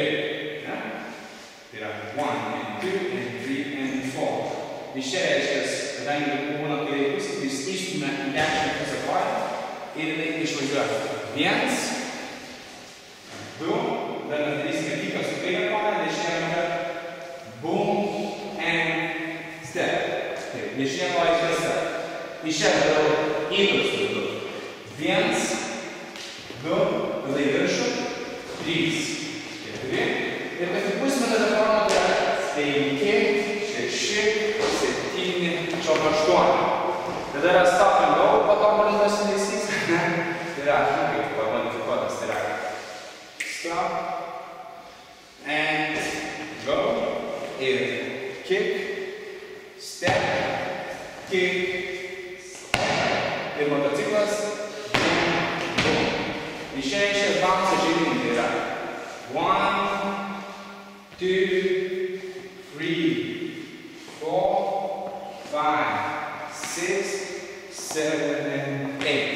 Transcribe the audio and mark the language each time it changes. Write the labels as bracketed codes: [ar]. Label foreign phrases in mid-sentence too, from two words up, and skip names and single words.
[lt] Tai yra 1 and 2 and 3 and 4. Iš čia reiškia, kadangi būna kairė pusė, tai išstume į dešinę pusę koją ir jinai išvažiuoja. 1, 2, dar mes darysime kiką su kairė koja, dešinė ranka, [en] boom, and step. [lt] Taip, dešinė koja išvesta. Iš čia darau įdus. 1, 2, tada į viršų, 3, 4. Ir pasipusime tada formą, tai yra 5, 6, 7, 8. Tada yra [en] stop and go, [lt] patobulintas judesys. Tai yra, kaip pamodifikuotas, tai yra [en] stop and go [lt] ir [en] kick, step, kick, step [lt] ir motociklas boom. Iš čia bounce žaidimai, tai yra 1, 2, 3, 4, 5, 6, 7 and 8.